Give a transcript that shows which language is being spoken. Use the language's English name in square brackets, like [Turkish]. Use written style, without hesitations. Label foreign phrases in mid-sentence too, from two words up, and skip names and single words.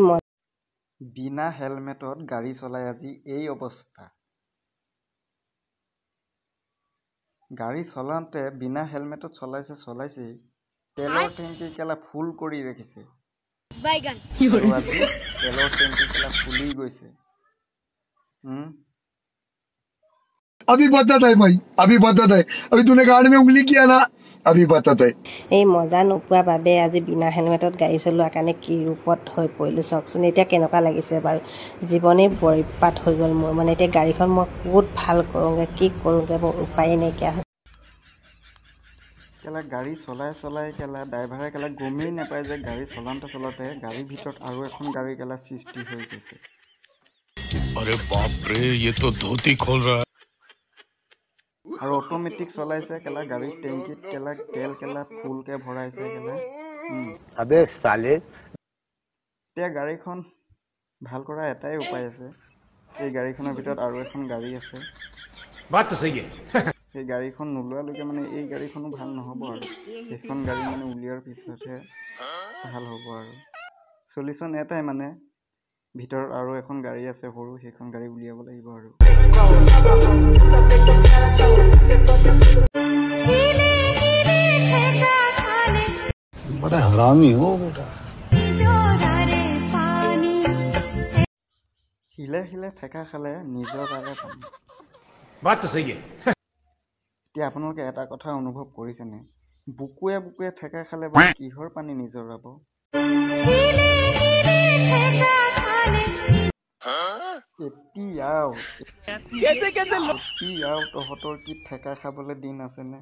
[Assamese] বিনা হেলমেটত গাড়ী চলাই আজি এই অৱস্থা। গাড়ী চলাওঁতে বিনা হেলমেটত চলাইছেই, তেলৰ টেংকি ফুল কৰি ৰাখিছে। তেলৰ টেংকি ফুলি গৈছে। [Hindi] अभी बदत है भाई, अभी बदत है। अभी तूने गाड़ी में उंगली किया ना, अभी बदत है। [Assamese] এই মজা নোপোৱা বাবে আজি বিনা হেলমেটত গাড়ী চলোৱাৰ কাৰণে কি ৰূপত হৈ পৰিলোঁ চাওকচোন। এতিয়া কেনেকুৱা লাগিছে বাৰু, জীৱনেই বৰবাদ হৈ গ'ল মোৰ। মানে এতিয়া গাড়ীখন মই বহুত ভাল কৰোঁগৈ, কি কৰোঁগৈ মোৰ উপায় নাইকিয়া হৈছে। গাড়ী চলাই ড্ৰাইভাৰে গমেই নাপায় যে গাড়ী চলাওঁতে গাড়ীৰ ভিতৰত আৰু এখন গাড়ী সৃষ্টি হৈ গৈছে। [Hindi] अरे बाप रे, ये तो धोती खोल रहा है। [Assamese] আৰু অট'মেটিক চলাইছে গাড়ীৰ টেংকিত তেল ফুলকে ভৰাইছে [Hindi] अबे साले। [Assamese] এতিয়া গাড়ীখন ভাল কৰা এটাই উপায় আছে, এই গাড়ীখনৰ ভিতৰত আৰু এখন গাড়ী আছে। সেই গাড়ীখন নোলোৱালৈকে এই গাড়ীখনো ভাল নহ'ব আৰু সেইখন গাড়ী উলিওৱাৰ পিছতহে ভাল হ'ব। আৰু চলিউশ্যন এটাই, ভিতৰত আৰু এখন গাড়ী আছে সৰু, সেইখন গাড়ী উলিয়াব লাগিব। আৰু [Hindi] बड़ा हरामी हो बेटा। [Assamese] শিলে শিলে ঠেকা খালে নিজৰ তাৰে পানী। [Hindi] बात तो सही है। [Assamese] এতিয়া আপোনালোকে এটা কথা অনুভৱ কৰিছেনে? বুকুৱে বুকুৱে ঠেকা খালে বাৰু কিহৰ পানী নিজৰ যাব? এতিয়াও তহঁতৰ কি ঠেকা খাবলৈ দিন আছেনে?